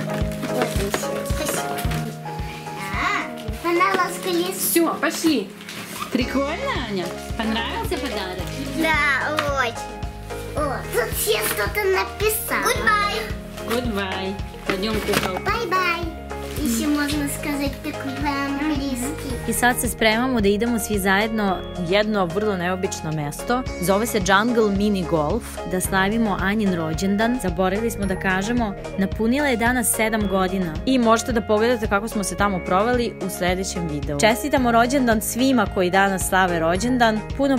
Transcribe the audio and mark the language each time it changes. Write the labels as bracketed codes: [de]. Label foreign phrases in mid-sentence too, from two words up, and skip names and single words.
[ru] Вот еще. Спасибо. Она ласкает. Все, пошли. Прикольно, Аня? Понравился подарок? Да, очень. О, тут все что-то написал. Goodbye. Goodbye. Пойдем кукол. Bye-bye. Еще можно сказать так по-английски. [sr] I sad se spremamo da idemo svi zajedno u jedno vrlo neobično mesto. Zove se Jungle Mini Golf, da slavimo Anjin rođendan. Zaboravili smo da kažemo, napunila je danas 7 godina. I možete da pogledate kako smo se tamo proveli u sledećem videu. Čestitamo rođendan svima koji danas slave rođendan.